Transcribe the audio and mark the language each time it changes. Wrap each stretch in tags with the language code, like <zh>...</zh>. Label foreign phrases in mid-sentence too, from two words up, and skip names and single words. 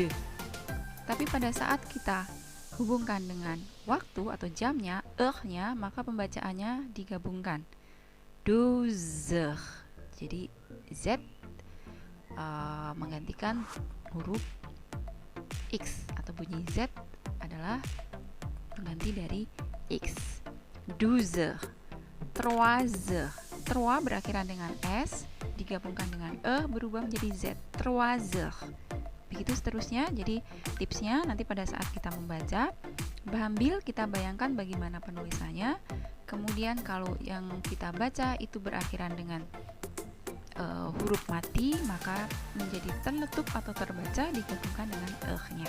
<id>Tapi pada saat kita hubungkan dengan waktu atau jamnya, heure-nya, maka pembacaannya digabungkan.</id> <fr>12 heures.</fr> <id>Jadi Z menggantikan huruf X atau bunyi Z adalah pengganti dari X.</id> <fr>12 heures. 3 heures.</fr> <id>3 berakhiran dengan S digabungkan dengan E berubah menjadi Z.</id> <fr>3 heures.</fr> <id>Begitu seterusnya. Jadi tipsnya nanti pada saat kita membaca, ambil kita bayangkan bagaimana penulisannya. Kemudian kalau yang kita baca itu berakhiran dengan huruf mati, maka menjadi terletup atau terbaca digabungkan dengan nya.</id>